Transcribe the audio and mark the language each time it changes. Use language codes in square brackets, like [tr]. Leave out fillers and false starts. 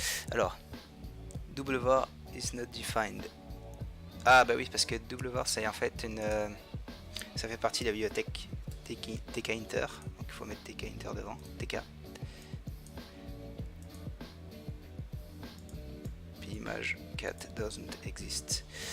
[en] Alors, WVAR is not defined. [fr] Ah bah oui, parce que WVAR c'est en fait une, ça fait partie de la bibliothèque tkinter, donc il faut mettre tkinter devant, tk. [en] Puis image cat doesn't exist.